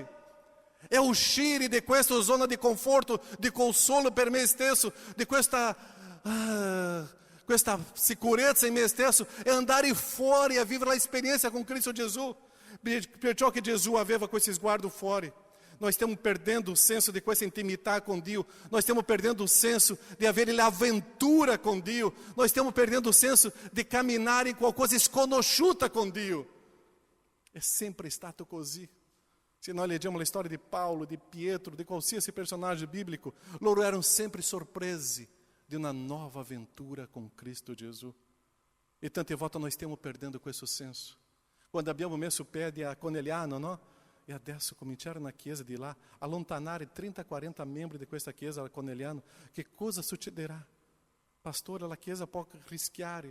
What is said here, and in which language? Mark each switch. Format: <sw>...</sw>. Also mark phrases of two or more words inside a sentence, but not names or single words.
<it>È uscire di questa zona di conforto, di consolo per me stesso, di questa sicurezza in me stesso, è andare fuori a vivere l'esperienza con Cristo Gesù. Perciò che Gesù aveva questo sguardo fuori.</it> <pt>nós estamos perdendo o senso de questa intimidade com Deus, nós estamos perdendo o senso de haver aventura com Deus, nós estamos perdendo o senso de caminhar em</pt> <it>qualcosa sconosciuta</it> <pt>com Deus.</pt> <it>É sempre stato così.</it> <pt>Se nós leggiamo a história de Paulo, de Pietro, de qualsiasi personagem bíblico, loro eram</pt> <it>sempre sorpresi</it> <pt>de uma nova aventura com Cristo Jesus.</pt> <it>E tante volte nós stiamo perdendo questo senso. Quando abbiamo messo piede a Conegliano, no? E adesso cominciare na chiesa di là, allontanare 30-40 membri di questa chiesa a Conegliano, che cosa succederà? Pastore, la chiesa può rischiare.</it>